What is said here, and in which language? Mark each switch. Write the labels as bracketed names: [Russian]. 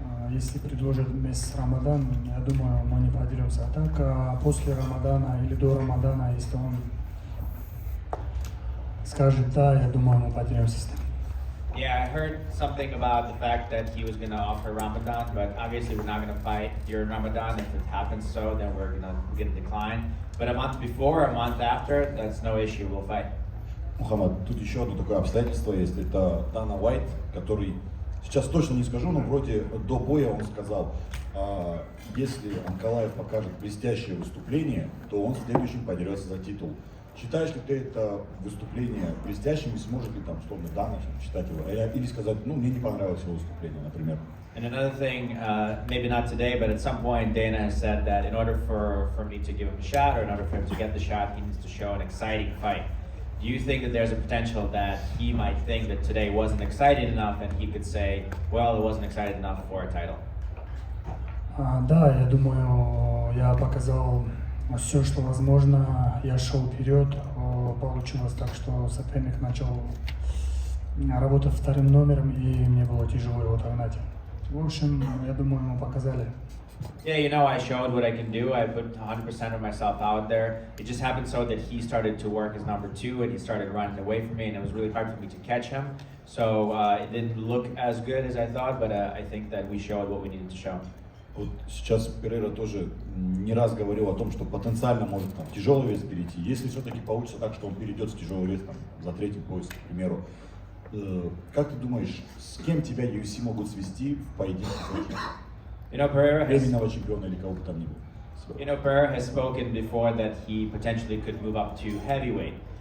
[Russian] Если предложат месяц Рамадан, я думаю, мы не подеремся. А так, после Рамадана или до Рамадана, если он скажет да, я думаю, мы подеремся с ним. [English] Yeah, I heard something about the fact that he was going to offer Ramadan, but obviously we're not going to fight during Ramadan. If it happens so, then we're going to decline. But a month before, a month after, that's no issue, we'll fight. [Russian] Мухаммад, тут еще одно такое обстоятельство есть. Это Дана Уайт, который, сейчас точно не скажу, но вроде до боя он сказал, если АНКАЛАЕВ покажет блестящее выступление, то он следующим подерется за титул. Считаешь ли ты это выступление блестящим, и сможет ли там, условно, Дана считать его? Или сказать, ну, мне не понравилось его выступление, например? [English] And another thing, maybe not today, but at some point Dana has said that in order for me to give him a shot, or in order for him to get the shot, he needs to show an exciting fight. Do you think that there's a potential that he might think that today wasn't exciting enough, and he could say, well, it wasn't exciting enough for a title? [Russian] Да, я думаю, я показал все, что возможно. Я шел вперед. Получилось так, что соперник начал работать вторым номером, и мне было тяжело его догнать. В общем, я думаю, мы показали. [English] Yeah, you know, I showed what I can do. I put 100% of myself out there. It just happened so that he started to work as number 2 and he started running away from me, and it was really hard for me to catch him. So it didn't look as good as I thought, but I think that we showed what we needed to show. [Russian] Вот сейчас Перейра тоже не раз говорил о том, что потенциально может там тяжелый вес перейти. Если все-таки получится так, что он перейдет с тяжелый вес там, за третий пояс, к примеру, как ты думаешь, с кем тебя UFC могут свести в поединке за титул? [English] You know, Pereira has, [Russian] Временного чемпиона или кого бы там ни было? [English] You know, Pereira has spoken before that he potentially could move up to heavyweight.